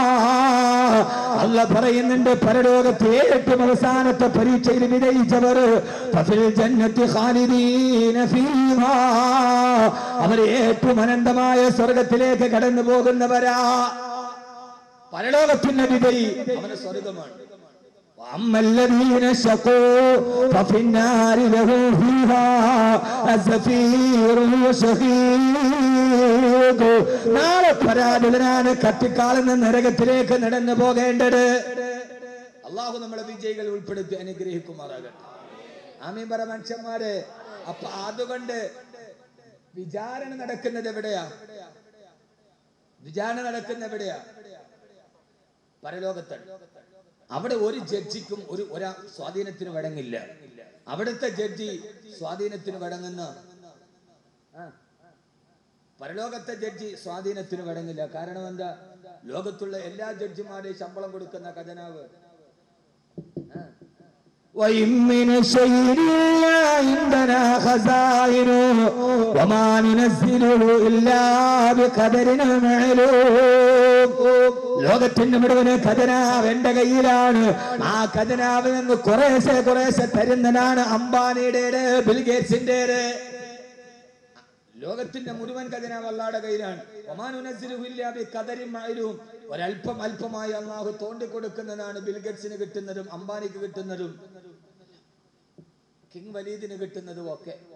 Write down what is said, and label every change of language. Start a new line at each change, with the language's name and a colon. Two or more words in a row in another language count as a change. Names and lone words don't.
Malayalam: അല്ലാഹ് പറയുന്നുണ്ട്, പരലോകത്തെ ഏറ്റവും അവസാനത്തെ പരീക്ഷയിൽ വിജയിച്ചവർ
Arabic: ففي الجنة خالدين فيها,
Malayalam: അവർ ഏറ്റവും അനന്തമായ സ്വർഗത്തിലേക്ക് കടന്നു പോകുന്നവരാ. പരലോകത്തിന്റെ വിജയി അവന് സ്വർഗമാണ്.
Arabic: وَأَمَّا شَقُوا فَفِي النَّارِ لَهُمْ فِيهَا زَفِيرٌ وَشَهِيقٌ.
Malayalam: നാളെ പരാജിതനാണ്, കത്തിക്കാളുന്ന നരകത്തിലേക്ക് നടന്നു പോകേണ്ടത്. അള്ളാഹു നമ്മളെ വിജയികൾ ഉൾപ്പെടുത്തി അനുഗ്രഹിക്കുമാറാകട്ടെ. ആമീൻ പറ മനുഷ്യന്മാരെ. അപ്പൊ അതുകൊണ്ട് വിചാരണ നടക്കുന്നത് എവിടെയാ? വിചാരണ നടക്കുന്ന എവിടെയാ? പരലോകത്താണ്. അവിടെ ഒരു ജഡ്ജിക്കും ഒരാ സ്വാധീനത്തിന് വഴങ്ങില്ല. അവിടുത്തെ ജഡ്ജി സ്വാധീനത്തിന് വഴങ്ങുന്ന പരലോകത്തെ ജഡ്ജി സ്വാധീനത്തിന് വഴങ്ങില്ല. കാരണം എന്താ? ലോകത്തുള്ള എല്ലാ ജഡ്ജിമാരെയും ശമ്പളം കൊടുക്കുന്ന ഖജനാവ്.
Arabic: وإن من شيء إلا عندنا خزائنه وما ننزله إلا بقدر معلوم.
Malayalam: ലോകത്തിന്റെ മുഴുവൻ ഖജനാവ് എന്റെ കയ്യിലാണ്. ആ ഖജനാവിൽ നിന്ന് കുറേശ്ശെ തരുന്നതാണ് അംബാനിയുടെ, ബിൽഗേറ്റ്സിന്റെ. ലോകത്തിന്റെ മുഴുവൻ ഖജനാവ് അല്ലാഹുവിന്റെ കയ്യിലാണ്. ഒരല്പമായി അള്ളാഹു തോണ്ടിക്കൊടുക്കുന്നതാണ് ബിൽഗേറ്റ്സിന് കിട്ടുന്നതും അംബാനിക്ക് കിട്ടുന്നതും കിങ് വലീദിന് കിട്ടുന്നതും ഒക്കെ.